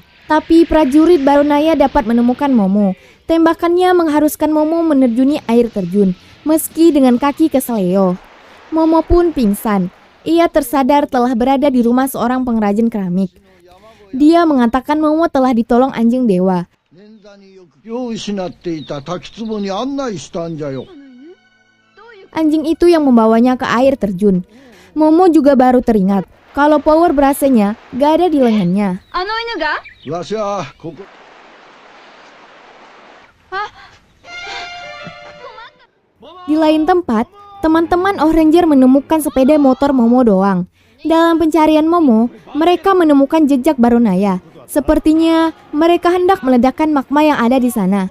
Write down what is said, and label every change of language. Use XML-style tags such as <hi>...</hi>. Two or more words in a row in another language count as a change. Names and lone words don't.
<id>Tapi prajurit Baronaya dapat menemukan Momo. Tembakannya mengharuskan Momo menerjuni air terjun. Meski dengan kaki keseleo, Momo pun pingsan. Ia tersadar telah berada di rumah seorang pengrajin keramik. Dia mengatakan Momo telah ditolong anjing dewa.</id> <ja>気を失っていた滝壺に案内したんじゃよ。</ja> <id>Anjing itu yang membawanya ke air terjun. Momo juga baru teringat kalau power brace-nya gak ada di lengannya.</id> <ja>わしはここ</ja> <id>Di lain tempat, teman-teman Ohranger menemukan sepeda motor Momo doang. Dalam pencarian Momo, mereka menemukan jejak Baronaya. Sepertinya mereka hendak meledakkan magma yang ada di sana.</id>